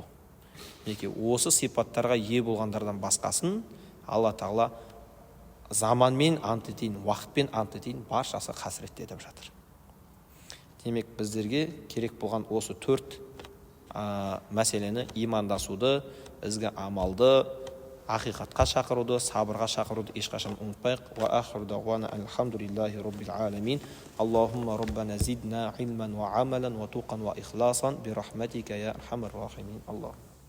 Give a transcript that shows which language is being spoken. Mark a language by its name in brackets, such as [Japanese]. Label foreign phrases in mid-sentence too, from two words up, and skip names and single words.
[Kazakh] Осы сипаттарға ие болғандардан басқасын Алла Тағала заманмен ант етейін, уақытпен ант етейін, баршасы қасіретте деп жатыр. Демек, біздерге керек болған осы 4 мәселені, имандасуды, ізгі амалды, ақиқатқа шақыруды, сабырға шақыруды ешқашан ұмытпайық. [Arabic] وآخر دعوانا الحمد لله رب العالمين. اللهم ربنا زدنا علما وعملا وتقى وإخلاصا برحمتك يا أرحم الراحمين. [Kazakh] Аллах.